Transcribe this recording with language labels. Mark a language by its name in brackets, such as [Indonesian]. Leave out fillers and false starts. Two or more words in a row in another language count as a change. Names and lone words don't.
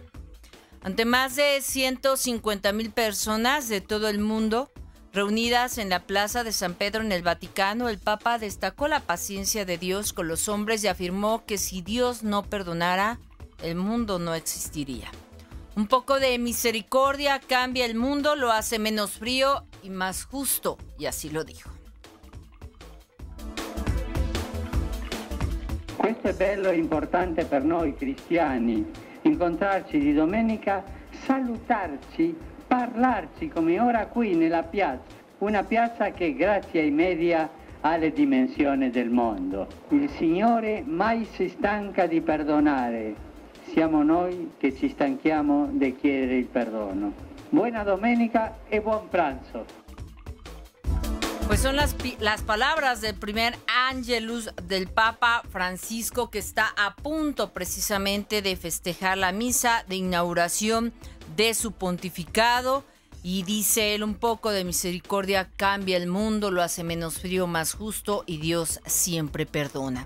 [Spanish] Ante más de 150,000 personas de todo el mundo reunidas en la Plaza de San Pedro en el Vaticano, el Papa destacó la paciencia de Dios con los hombres y afirmó que si Dios no perdonara, el mundo no existiría. Un poco de misericordia cambia el mundo, lo hace menos frío y más justo, y así lo dijo. [Italian] Questo è bello e importante per noi cristiani, incontrarci di domenica, salutarci, parlarci come ora qui nella piazza, una piazza che grazie ai media ha le dimensioni del mondo. Il Signore mai si stanca di perdonare, siamo noi che ci stanchiamo di chiedere il perdono. Buona domenica e buon pranzo. [Spanish] Pues son las palabras del primer Angelus del Papa Francisco, que está a punto precisamente de festejar la misa de inauguración de su pontificado. Y dice él, un poco de misericordia cambia el mundo, lo hace menos frío, más justo, y Dios siempre perdona.